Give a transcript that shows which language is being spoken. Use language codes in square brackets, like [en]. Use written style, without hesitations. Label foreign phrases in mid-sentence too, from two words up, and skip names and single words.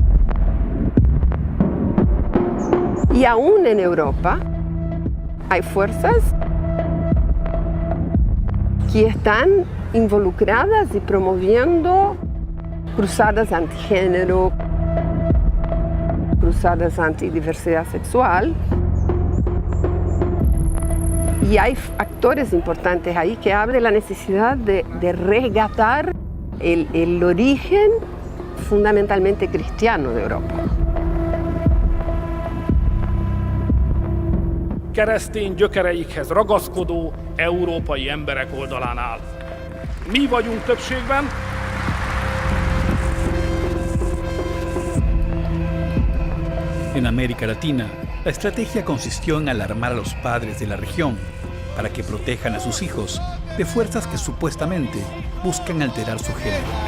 [es] Y aún en Europa hay fuerzas que están involucradas y promoviendo cruzadas antigénero, cruzadas antidiversidad sexual. Y hay actores importantes ahí que hablan de la necesidad de resgatar el origen fundamentalmente cristiano de Europa. [hu] Keresztény gyökereikhez ragaszkodó európai emberek oldalán áll. Mi vagyunk többségben. [es] En América Latina, la estrategia consistió en alarmar a los padres de la región para que protejan a sus hijos de fuerzas que supuestamente buscan alterar su género.